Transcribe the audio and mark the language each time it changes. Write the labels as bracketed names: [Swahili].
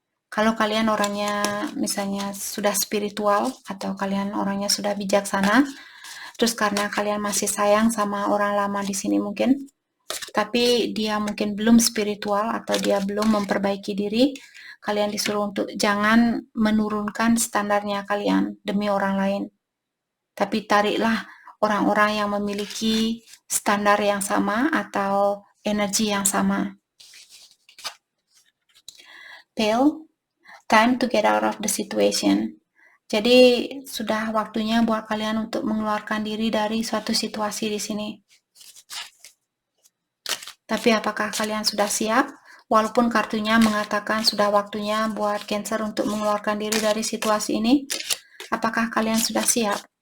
[Indonesian] Kalau kalian orangnya misalnya sudah spiritual atau kalian orangnya sudah bijaksana, terus karena kalian masih sayang sama orang lama di sini mungkin, tapi dia mungkin belum spiritual atau dia belum memperbaiki diri, kalian disuruh untuk jangan menurunkan standarnya kalian demi orang lain. Tapi tariklah orang-orang yang memiliki standar yang sama atau energi yang sama. [English] Pale, time to get out of the situation. [Indonesian] Jadi sudah waktunya buat kalian untuk mengeluarkan diri dari suatu situasi di sini. Tapi apakah kalian sudah siap? Walaupun kartunya mengatakan sudah waktunya buat Cancer untuk mengeluarkan diri dari situasi ini, apakah kalian sudah siap?